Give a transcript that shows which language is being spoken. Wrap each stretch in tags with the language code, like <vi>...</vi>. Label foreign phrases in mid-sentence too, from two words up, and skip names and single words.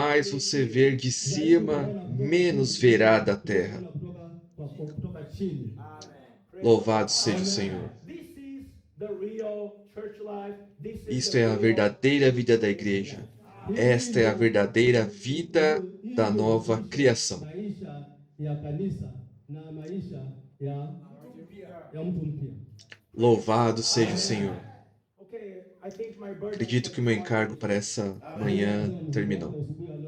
<pt>mais você ver de cima, menos verá da terra.</pt> <sw>Kutoka chini.</sw> <pt>Louvado seja o Senhor.</pt> <en>This is the real church life. This is</en> <pt>Isto</pt> <en>the</en> <pt>é a</pt> <en>real</en> <pt>verdadeira vida da igreja. Esta é a verdadeira vida da nova criação.</pt> <sw>Maisha ya kanisa na maisha ya mtu mpya.</sw> <pt>Louvado seja o Senhor.</pt> <en>Okay, I think my burden.</en> <pt>Acredito que o meu encargo para essa manhã terminou.</pt>